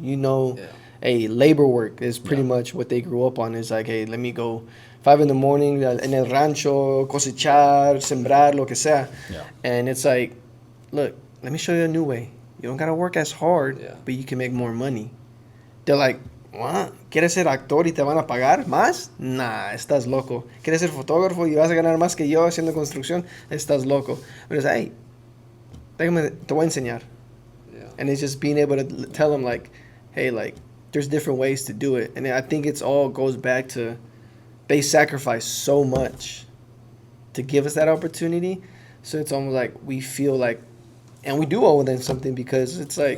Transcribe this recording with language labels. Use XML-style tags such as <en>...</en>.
<en>You know, hey, labor work is pretty much what they grew up on. Is like, hey, let me go 5 in the morning en el rancho, cosechar, sembrar, lo que sea. Yeah. And it's like, look, let me show you a new way. You don't got to work as hard, but you can make more money. They're like, ¿what?</en> <es>¿Quieres ser actor y te van a pagar más? Nah, estás loco. ¿Quieres ser fotógrafo y vas a ganar más que yo haciendo construcción? Estás loco. Pero es, hey, déjame, te voy a enseñar.</es> <en>Yeah. And it's just being able to tell them, like, hey, like, there's different ways to do it. And I think it's all goes back to they sacrifice so much to give us that opportunity. So it's almost like we feel like, and we do owe them something, because it's like,</en>